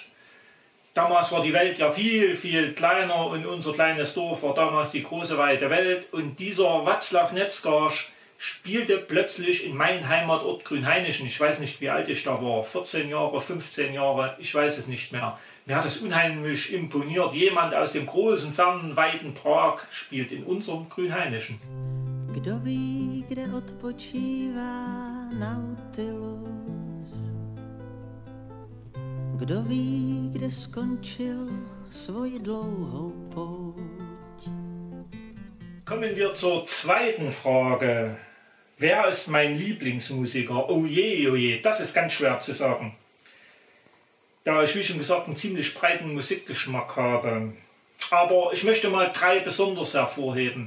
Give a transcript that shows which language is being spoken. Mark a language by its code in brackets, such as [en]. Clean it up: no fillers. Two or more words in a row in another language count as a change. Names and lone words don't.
[de] Damals war die Welt ja viel, viel kleiner und unser kleines Dorf war damals die große, weite Welt. Und dieser Václav Neckář spielte plötzlich in meinem Heimatort Grünhainichen. Ich weiß nicht, wie alt ich da war, 14 Jahre, 15 Jahre, ich weiß es nicht mehr. Mir hat es unheimlich imponiert. Jemand aus dem großen, fernen, weiten Prag spielt in unserem Grünhainichen. [cs] Kdo ví, kde odpočívá Nautilus? Kdo ví, kde skončil svoji dlouhou pouť? [de] Kommen wir zur zweiten Frage. Wer ist mein Lieblingsmusiker? Oh je, das ist ganz schwer zu sagen. Da ich, wie schon gesagt, einen ziemlich breiten Musikgeschmack habe. Aber ich möchte mal 3 besonders hervorheben.